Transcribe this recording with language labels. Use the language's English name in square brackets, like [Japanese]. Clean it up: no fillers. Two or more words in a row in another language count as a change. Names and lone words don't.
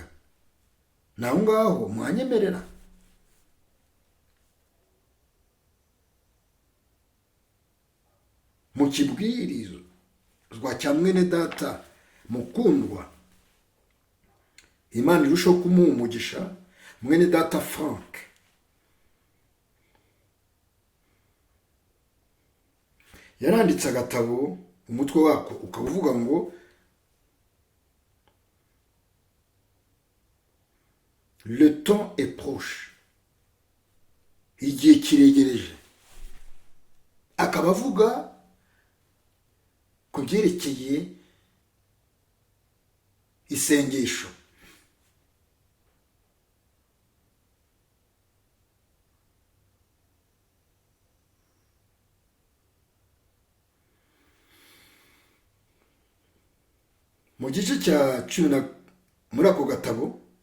[Kinyarwanda] Naho ngaho mwanyemerera mu kibwirizwa cya mwene data mukundwa, Imana irushaho kumuha umugisha, mwene data Frank, yaranditse agatabo, umutwe wako ukaba uvuga ngo [French] le temps est proche, [Kinyarwanda] igihe kiregereje. Akaba avuga ku byerekeye isengesho. Mu gice cya 10 muri ako gatabo,